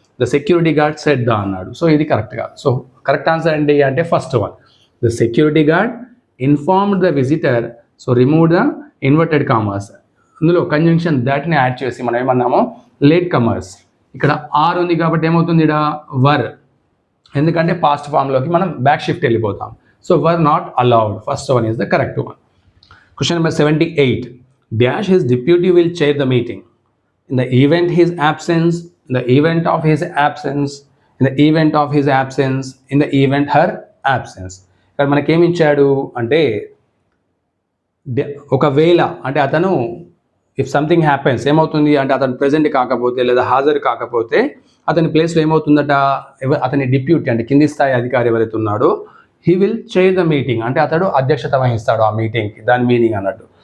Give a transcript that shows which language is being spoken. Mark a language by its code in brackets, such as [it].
[te] The security guard set the అన్నాడు. So ఇది correct కాదు. సో కరెక్ట్ ఆన్సర్ ఏంటి అంటే first one, [en] The security guard informed the visitor. [te] So remove the inverted commas, అందులో conjunction దాట్ని add చేసి మనం ఏమన్నామో late comers. ఇక్కడ ఆర్ ఉంది కాబట్టి ఏమవుతుంది ఇక్కడ వర్, ఎందుకంటే పాస్ట్ ఫామ్లోకి మనం బ్యాక్ షిఫ్ట్ వెళ్ళిపోతాం. [en] So were not allowed, first one is the correct one. Question number 78, dash his deputy will chair the meeting in the event his absence, in the event of his absence, in the event of his absence, in the event her absence. [te] ఇక్కడ మనకేమి ఇచ్చాడు అంటే ఒకవేళ అంటే అతను if something happens ఏమవుతుంది అంటే అతను ప్రెజెంట్ కాకపోతే లేదా హాజరు కాకపోతే అతని ప్లేస్లో ఏమవుతుందట, అతని డిప్యూటీ అంటే కింది స్థాయి అధికారి ఎవరైతే ఉన్నాడో [en] he will chair the meeting, [te] అంటే అతడు అధ్యక్షత వహిస్తాడు ఆ మీటింగ్కి, దాని మీనింగ్ అన్నట్టు.